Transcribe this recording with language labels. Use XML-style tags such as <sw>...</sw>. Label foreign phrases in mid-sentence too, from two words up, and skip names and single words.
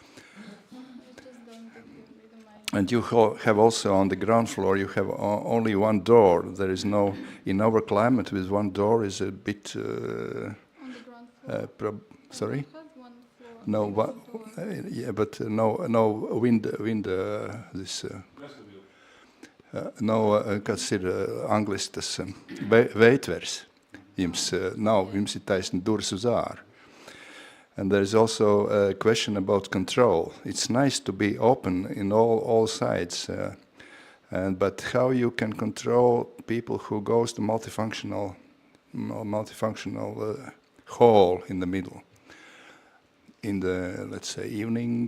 <en>And you have also on the ground floor, you have only one door. There is no, in our climate, with one door is a bit. On the ground floor. Sorry. I have one floor. No, yeah, but no wind. This.</en> <lv>No, kas ir angliski tas veitvers. Jums ir taisni durvis uz āru.</lv> <en>And there is also a question about control. It's nice to be open in all sides, but how you can control people who goes to multifunctional hall in the middle, in the, let's say, evening.</en>